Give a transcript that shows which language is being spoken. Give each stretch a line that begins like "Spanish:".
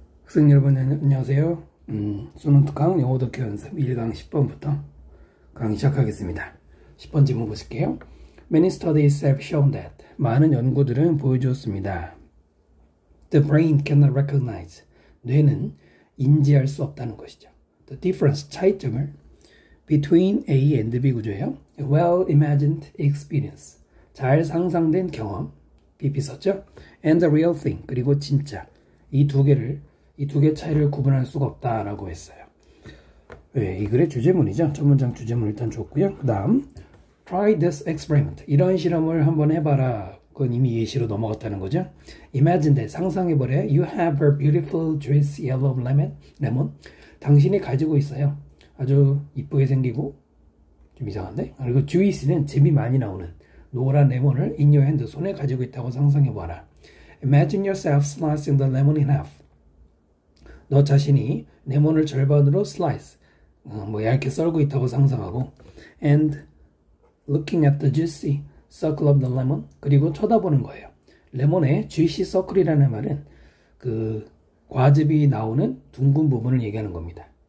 Korean: 학생 여러분 안녕하세요. 수능 특강 영어 독해 연습 1강 10번부터 강의 시작하겠습니다. 10번 질문 보실게요.
English: Many studies have shown that
Korean: 많은 연구들은 보여주었습니다.
English: The brain cannot recognize
Korean: 뇌는 인지할 수 없다는 것이죠.
English: The difference
Korean: 차이점을
English: between A and B
Korean: 구조예요.
English: A well-imagined experience
Korean: 잘 상상된 경험 BP 썼죠.
English: And the real thing
Korean: 그리고 진짜 이 두 개 차이를 구분할 수가 없다라고 했어요. 네, 이 글의 주제문이죠. 첫 문장 주제문 일단 줬고요. 그 다음
English: Try this experiment.
Korean: 이런 실험을 한번 해봐라. 그건 이미 예시로 넘어갔다는 거죠.
English: Imagine that.
Korean: 상상해보래.
English: You have a beautiful juicy yellow lemon.
Korean: 당신이 가지고 있어요. 아주 이쁘게 생기고 좀 이상한데? 그리고 juicy는 잼이 많이 나오는 노란 레몬을
English: in your hand.
Korean: 손에 가지고 있다고 상상해봐라.
English: Imagine yourself slicing the lemon in half.
Korean: 너 자신이 레몬을 절반으로 슬라이스, 얇게 썰고 있다고 상상하고
English: and looking at the juicy circle of the lemon
Korean: 그리고 쳐다보는 거예요. 레몬의 juicy circle이라는 말은 그 과즙이 나오는 둥근 부분을 얘기하는 겁니다.